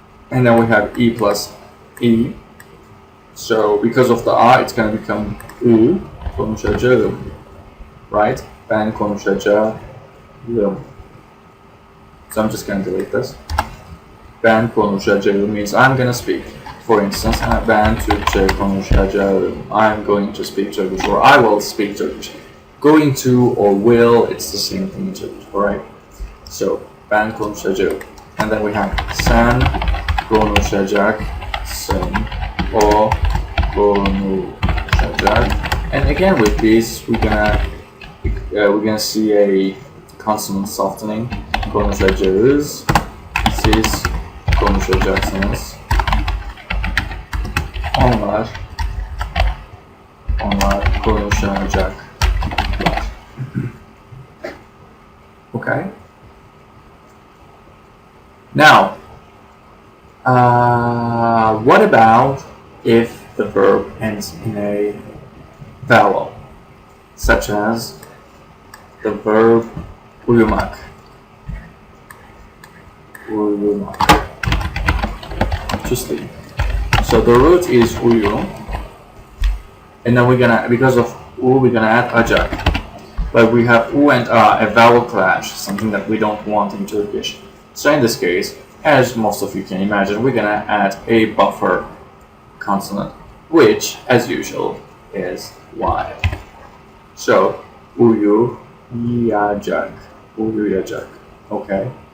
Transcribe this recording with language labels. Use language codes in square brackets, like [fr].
[en] And then we have E plus E. So because of the A, it's going to become U, konuşacağım, right? [tr] Ben konuşacağım. [en] So I'm just going to delete this. [tr] Ben konuşacağım [en] means I'm going to speak. For instance, [tr] ben Türkçe konuşacağım. [en] I'm going to speak Turkish, or I will speak Turkish. Going to or will, it's the same thing in Turkish, alright? [tr] So, ben konuşacağım. [en] And then we have [tr] sen konuşacaksın, o konuşacak. [en] And again with these, we're gonna see a consonant softening. [tr] Konuşacağız, siz konuşacaksınız. Onlar konuşacaklar. [en] Okay. Now, what about if the verb ends in a vowel, such as the verb uyumak? Uyumak. To sleep. So the root is uyu, and then we're gonna, because of u, we're gonna add acak. But we have u and a vowel clash, something that we don't want in Turkish. So in this case, as most of you can imagine, we're gonna add a buffer consonant, which, as usual, is y. So [tr] uyuyacak, uyuyacak, [en] okay?